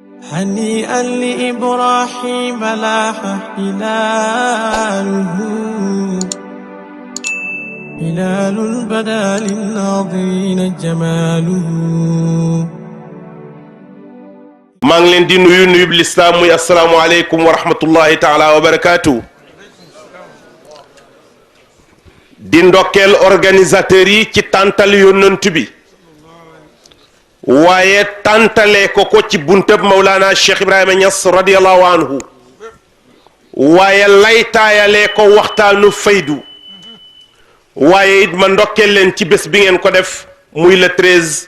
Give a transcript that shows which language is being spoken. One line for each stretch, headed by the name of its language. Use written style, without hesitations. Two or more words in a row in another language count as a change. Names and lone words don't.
Arabic: هنيئا لإبراهيم لاح هلاله هلال بدا للناظرين جماله
Wolof: maa ngi leen di nuyu nuyub lislaam muy
Arabic: السلام عليكم ورحمة الله تعالى وبركاته.
Wolof: di ndokkeel organisateurs yi ci tàntal yonent bi waaye tàntalee ko ci buntab Mawlana Cheikh Ibrahima Niass
Arabic: رضي الله عنه
Wolof: waaye laytaayalee ko waxtaanu faydu waaye it ma ndokkeel leen ci bés bi ngeen ko def muy le 13.